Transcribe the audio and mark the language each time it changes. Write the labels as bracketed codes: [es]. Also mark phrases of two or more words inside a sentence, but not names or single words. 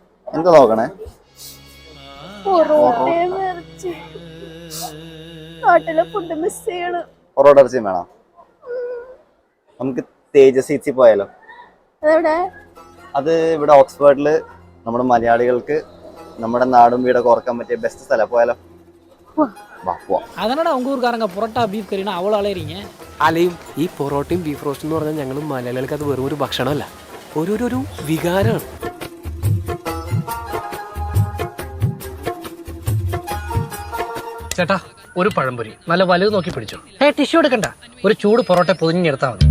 [ml] എന്താ നോക്കണേ? പൊറോട്ട ഇറച്ചിയും വേണം. നമുക്ക് തേജസ് ഈറ്റ്സിൽ പോയാലോ? അത് ഇവിടെ ഓക്സ്ഫോർഡില് നമ്മുടെ മലയാളികൾക്ക് നമ്മുടെ നാടും വീടൊക്കെ ഓർക്കാൻ പറ്റിയ ബെസ്റ്റ് സ്ഥലം. പോയാലോ? [ta] அதனால உங்க ஊருக்காரங்க புரோட்டா பீஃப் கறினா அவ்வளோ அலையறீங்க. [ml] അലയും ഈ പൊറോട്ടയും ബീഫ് റോസ്റ്റ് എന്ന് പറഞ്ഞാൽ ഞങ്ങൾ മലയാളികൾക്ക് അത് വെറും ഒരു ഭക്ഷണമല്ല, ഒരു വികാരമാണ്. ചേട്ടാ, ഒരു പഴംപൊരി നല്ല വലുത് നോക്കി പിടിച്ചു. ടിഷ്യൂ എടുക്കണ്ട, ഒരു ചൂട് പൊറോട്ട പൊതിഞ്ഞെടുത്താൽ മതി.